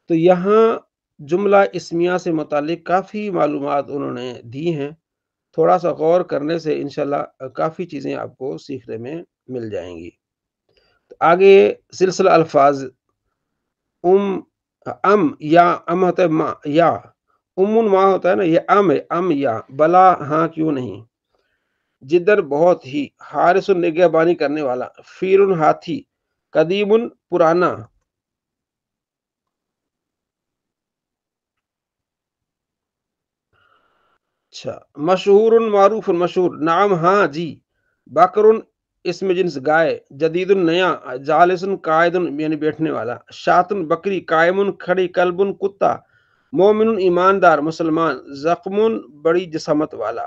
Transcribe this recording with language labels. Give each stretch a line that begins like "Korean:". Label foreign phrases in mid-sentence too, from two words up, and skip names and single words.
Urdu: تو یہاں جملہ اسمیہ سے متعلق کافی معلومات انہوں نے دی ہیں، تھوڑا سا غور کرنے سے انشاءاللہ کافی چیزیں آپ کو سیکھنے میں مل جائیں گی۔ آگے سلسلہ الفاظ ام یا ام ہوتا ہے ما یا، امن ما ہوتا ہے نا، یہ ام ہے، ام یا، بلا ہاں کیوں نہیں، جدر بہت ہی، حارس نگہبانی کرنے والا، فیل ہاتھی، قدیم پرانا، اچھا، مشہور معروف مشہور، نعم ہاں جی، بکر اسم جنس گائے، جدید نیا، جالس قائد یعنی بیٹھنے والا، شاتن بکری، قائم کھڑی، کلب کتا، مومن ایماندار مسلمان، زخم بڑی جسامت والا۔